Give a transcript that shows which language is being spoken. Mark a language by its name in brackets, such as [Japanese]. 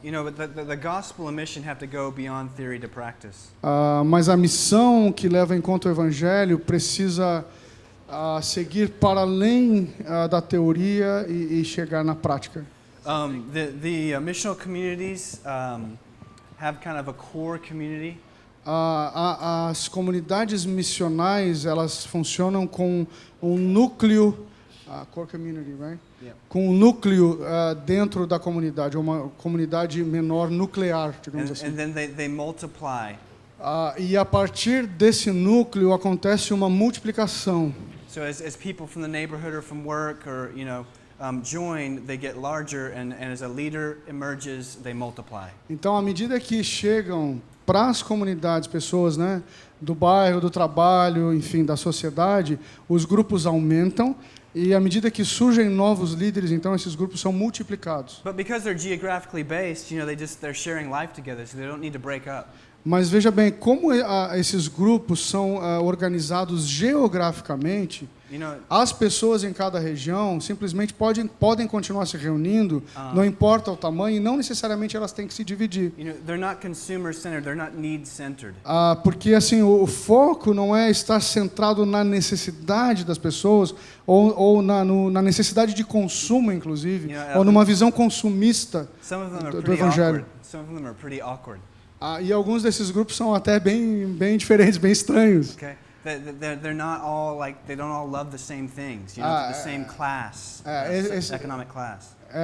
[English] You know, but the gospel and mission have to go beyond theory to practice. [Portuguese] Mas a missão que leva em conta o evangelho precisa seguir para além da teoria e chegar na prática. [English] The missional communities have kind of a core community. [Portuguese] As comunidades missionais, elas funcionam com um núcleo, [English] core community, right? Yeah. [Portuguese] Com um núcleo dentro da comunidade, uma comunidade menor nuclear, digamos assim. [English] And then they multiply. [Portuguese] E a partir desse núcleo acontece uma multiplicação. [English] So as people from the neighborhood or from work or join, they get larger, and as a leader emerges, they multiply. [Portuguese] Então, à medida que chegam para as comunidades, pessoas, né, do bairro, do trabalho, enfim, da sociedade, os grupos aumentam e à medida que surgem novos líderes, então esses grupos são multiplicados. [English] But because they're geographically based, they're sharing life together, so they don't need to break up. [Portuguese] Mas veja bem, como esses grupos são organizados geograficamente, as pessoas em cada região simplesmente podem continuar se reunindo, não importa o tamanho, e não necessariamente elas têm que se dividir. [English] They're not consumer-centered, they're not need-centered. [Portuguese] Porque assim, o foco não é estar centrado na necessidade das pessoas, ou na necessidade de consumo, inclusive, ou numa visão consumista do evangelho. [English] Some of them are pretty awkward. [Portuguese] E alguns desses grupos são até bem diferentes, bem estranhos. [English] Okay? They're not all like, they don't all love the same things, the same class, economic class.